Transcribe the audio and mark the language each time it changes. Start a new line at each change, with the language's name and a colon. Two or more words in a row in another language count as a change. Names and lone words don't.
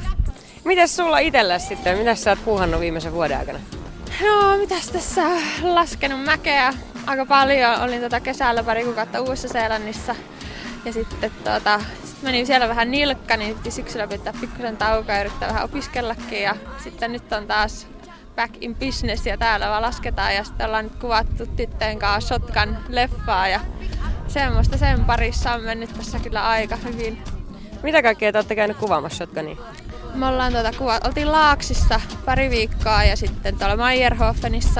Finnish: Mitäs sulla itselläsi sitten? Mitäs sä oot puuhannut viimeisen vuoden aikana? No mitäs tässä laskenut mäkeä aika paljon. Olin kesällä pari kuukautta Uudessa-Seelannissa ja sitten menin siellä vähän nilkka, niin piti syksyllä pitää pikkusen taukoa ja yrittää vähän opiskellakin. Ja sitten nyt on taas
English: back in business
Finnish: ja täällä vaan lasketaan ja sitten ollaan nyt kuvattu tyttöjen kanssa Shotgun-leffaa ja semmoista sen parissa on mennyt tässä kyllä aika hyvin. Mitä kaikkea te olette käynyt kuvaamassa Shotgunia? Me ollaan oltiin Laaksissa pari viikkoa ja sitten tuolla Meierhofenissa.